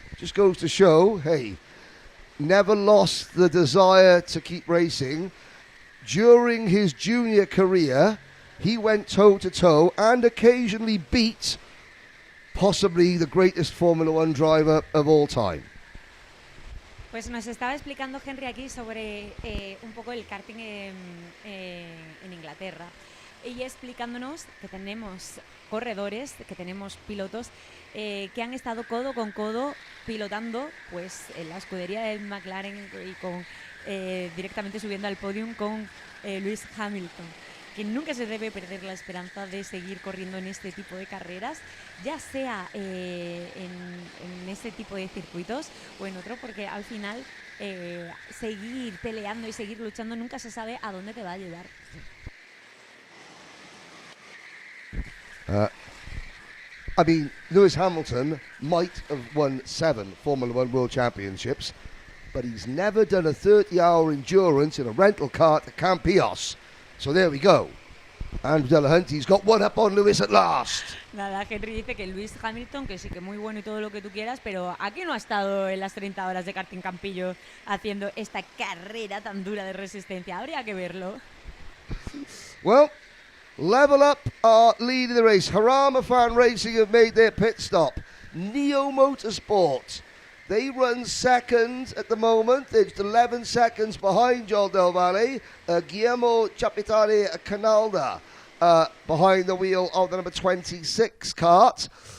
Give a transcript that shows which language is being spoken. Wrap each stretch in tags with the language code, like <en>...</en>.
<en>Just goes to show, hey, never lost the desire to keep racing. During his junior career, he went toe-to-toe and occasionally beat possibly the greatest Formula One driver of all time.</en> <es>Pues nos estaba explicando Henry aquí sobre un poco el karting en Inglaterra y explicándonos que tenemos corredores, que tenemos pilotos que han estado codo con codo pilotando pues en la escudería de McLaren y con directamente subiendo al podium con Lewis Hamilton, que nunca se debe perder la esperanza de seguir corriendo en este tipo de carreras, ya sea en este tipo de circuitos o en otro, porque al final seguir peleando y seguir luchando nunca se sabe a dónde te va a llevar.</es> <en>I mean, Lewis Hamilton might have won 7 Formula One World Championships, but he's never done a 30-hour endurance in a rental kart at Campillos. So there we go. And Delahunty's got one up on Lewis at last.</en> <es>Nada, Henry dice que Lewis Hamilton, que sí que muy bueno y todo lo que tú quieras, pero aquí no ha estado en las 30 horas de Karting Campillos haciendo esta carrera tan dura de resistencia. Habría que verlo.</es> <en>Well, Level Up are leading the race. Harama Fan Racing have made their pit stop. Neo Motorsport, they run second at the moment. They're just 11 seconds behind Joel Del Valle. Guillermo Chapitani Canalda behind the wheel of the number 26 kart.</en>